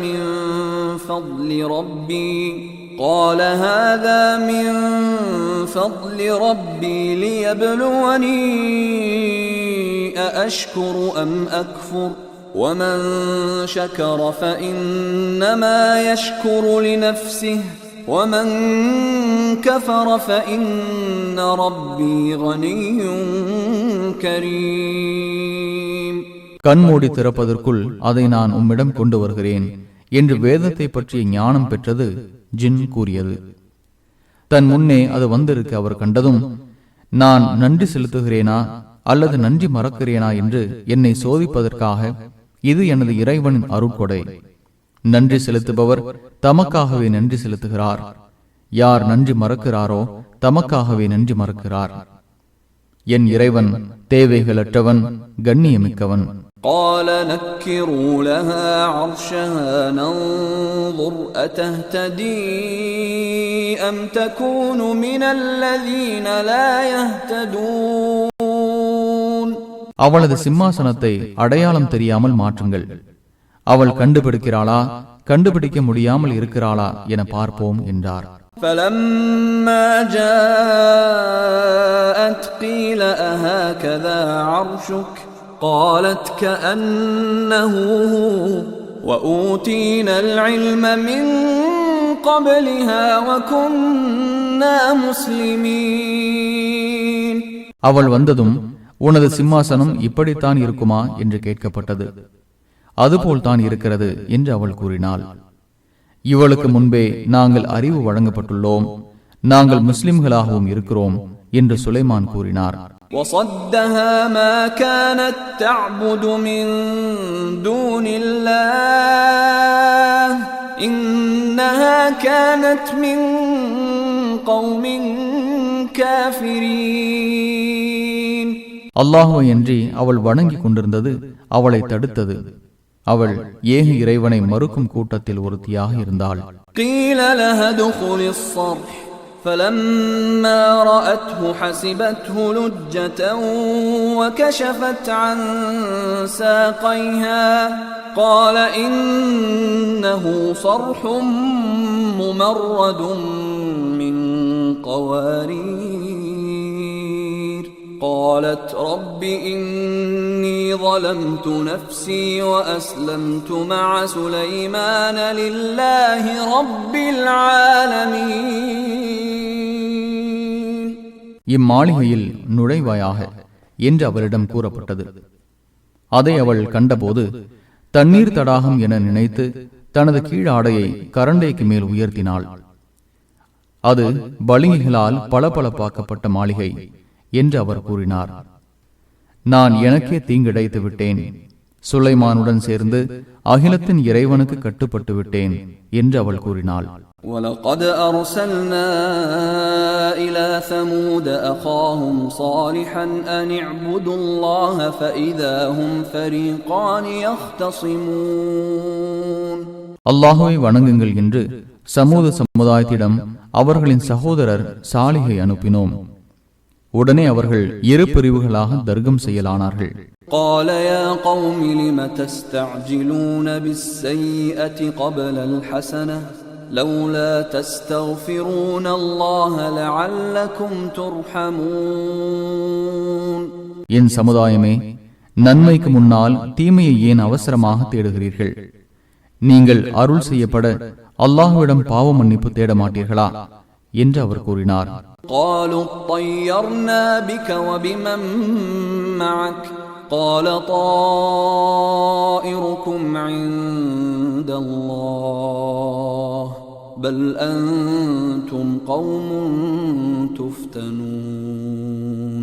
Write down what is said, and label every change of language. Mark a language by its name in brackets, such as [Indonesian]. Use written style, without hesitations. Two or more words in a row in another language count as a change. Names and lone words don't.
[Arabic] من فضل ربي ليبلوني أأشكر أم أكفر ومن شكر فإنما يشكر لنفسه ومن كفر فإن ربي غني كريم. [Tamil] கண்மூடி திறப்பதற்குள் அதை நான் உம்மிடம் கொண்டு வருகிறேன் என்று வேதத்தை பற்றிய ஞானம் பெற்றது ஜின் கூறியது. தன் முன்னே அது வந்திருக்க அவர் கண்டதும், நான் நன்றி செலுத்துகிறேனா அல்லது நன்றி மறக்கிறேனா என்று என்னை சோதிப்பதற்காக இது எனது இறைவனின் அருட்கொடை. நன்றி செலுத்துபவர் தமக்காகவே நன்றி செலுத்துகிறார். யார் நன்றி மறக்கிறாரோ தமக்காகவே நன்றி மறக்கிறார். என் இறைவன் தேவைகளற்றவன், கண்ணியமிக்கவன். [Arabic] قال نكروا لها عرشها ننظر أتهتدي أم تكون من الذين لا يهتدون. [Tamil] அவளது சிம்மாசனத்தை அடையாளம் தெரியாமல் மாற்றுங்கள். அவள் கண்டுபிடிக்கிறாளா, கண்டுபிடிக்க முடியாமல் இருக்கிறாளா என பார்ப்போம் என்றார். [Arabic] فلما جاءت قيل أهكذا عرشك قالت كأنه هو وأوتينا العلم من قبلها وكنا مسلمين. [Tamil] அவள் வந்ததும், உனது சிம்மாசனம் இப்படித்தான் இருக்குமா என்று கேட்கப்பட்டது. அதுபோல்தான் இருக்கிறது என்று அவள் கூறினாள். இவளுக்கு முன்பே நாங்கள் அறிவு வழங்கப்பட்டுள்ளோம், நாங்கள் முஸ்லிம்களாகவும் இருக்கிறோம் என்று சுலைமான் கூறினார். [Arabic] وصدها ما كانت تعبد من دون الله إنها كانت من قوم كافرين. [Tamil] அல்லாஹுவையன்றி அவள் வணங்கிக் கொண்டிருந்தது அவளை தடுத்தது. அவள் ஏக இறைவனை மறுக்கும் கூட்டத்தில் ஒருத்தியாக இருந்தாள். [Arabic] فلما رأته حسبته لجة وكشفت عن ساقيها قال إنه صرح ممرد من قوارير قالت رب إني ظلمت نفسي وأسلمت مع سليمان لله رب العالمين. [Tamil] இம்மாளிகையில் நுழைவாயாக என்று அவளிடம் கூறப்பட்டது. அதை அவள் கண்டபோது தண்ணீர் தடாகம் என நினைத்து தனது கீழாடையை கரண்டைக்கு மேல் உயர்த்தினாள். அது பளிங்குகளால் பளபளப்பாக்கப்பட்ட மாளிகை என்று அவர் கூறினார். நான் எனக்கே தீங்கிழைத்து விட்டேன், சுலைமானுடன் சேர்ந்து அகிலத்தின் இறைவனுக்கு கட்டுப்பட்டு விட்டேன் என்று அவள் கூறினாள். [Arabic] وَلَقَدْ أَرْسَلْنَا إِلَى ثَمُودَ أَخَاهُمْ صَالِحًا أَنِ اعْبُدُوا اللَّهَ فَإِذَا هُمْ فَرِيقَانِ يَخْتَصِمُونَ. [Tamil] அல்லாஹுவை வணங்குங்கள் என்று சமூக சமுதாயத்திடம் அவர்களின் சகோதரர் சாலிகை அனுப்பினோம். உடனே அவர்கள் இரு பிரிவுகளாக தர்க்கம் செய்யலானார்கள். [Arabic] قال يا قوم لم تستعجلون بالسيئة قبل الحسنة لولا تستغفرون الله لعلكم ترحمون. [Tamil] என் சமுதாயமே, நன்மைக்கு முன்னால் தீமையை ஏன் அவசரமாக தேடுகிறீர்கள்? நீங்கள் அருள் செய்யப்பட அல்லாஹ்விடம் பாவ மன்னிப்பு தேட மாட்டீர்களா என்று அவர் கூறினார். [Arabic] قالوا طيرنا بك وبمن معك قال طائركم عند الله بل أنتم قوم تفتنون.